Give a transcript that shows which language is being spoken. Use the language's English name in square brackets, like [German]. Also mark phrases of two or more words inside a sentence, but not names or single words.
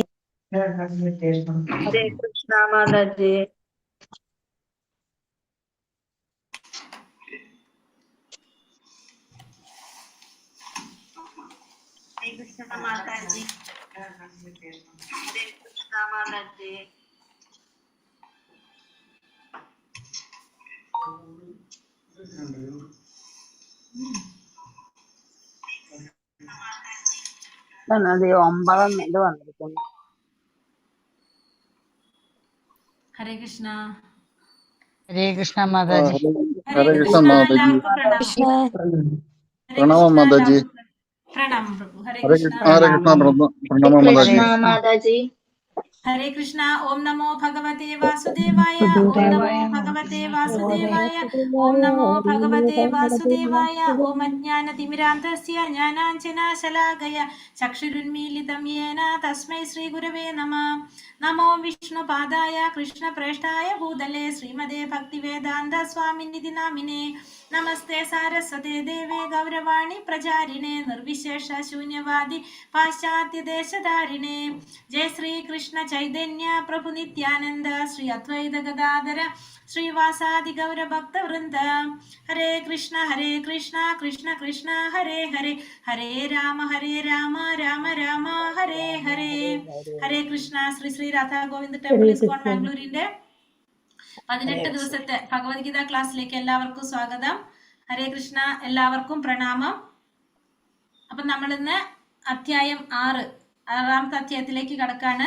[Hindi] हरे कृष्णा माता जी। हरे कृष्णा माता जी। हरे कृष्णा माता जी। [Malayalam] അതെ 9 ഇത് വന്നിരിക്കുന്നു. ഹരേ കൃഷ്ണ. ഹരേ കൃഷ്ണ മാതാജി. ഹരേ കൃഷ്ണ മാതാജി. പ്രണാമം മാതാജി. പ്രണാമം പ്രഭു. ഹരേ ഹരേ കൃഷ്ണ. കൃഷ്ണ പ്രണാമം മാതാജി. [Hindi] माताजी। हरे कृष्णा. [Sanskrit] ओम नमो भगवते वासुदेवाय. ओम नमो भगवते वासुदेवाय. ओम नमो भगवते वासुदेवाय. ओम अज्ञानतिमिरान्धस्य ज्ञानाञ्जनशलाकया चक्षुरुन्मीलितं येन तस्मै श्रीगुरवे नमः. नमो विष्णुपादाय कृष्णप्रेष्ठाय भूतले श्रीमदे भक्तिवेदान्त स्वामिनिधि नामिने. नमस्ते सारस्वते देवे गौरवाणी प्रचारिणे निर्विशेष शून्यवादी पाश्चात्य देशधारिणे. जय श्री कृष्ण चैतन्य प्रभु नित्यानंद श्री अद्वैत गदाधर श्रीवासादि गौर भक्त वृंद. हरे कृष्ण कृष्ण कृष्ण हरे हरे हरे राम राम राम हरे हरे. [Malayalam] ഹരേ കൃഷ്ണ. ശ്രീ ശ്രീ രാധാ ഗോവിന്ദ് ടെമ്പിൾ ഇസ്കോൺ ബാംഗ്ലൂരിന്റെ 18 ദിവസത്തെ ഭഗവത്ഗീത ക്ലാസ്സിലേക്ക് എല്ലാവർക്കും സ്വാഗതം. ഹരേ കൃഷ്ണ. എല്ലാവർക്കും പ്രണാമം. അപ്പൊ നമ്മൾ ഇന്ന് അധ്യായം 6 അധ്യായത്തിലേക്ക് കടക്കാണ്.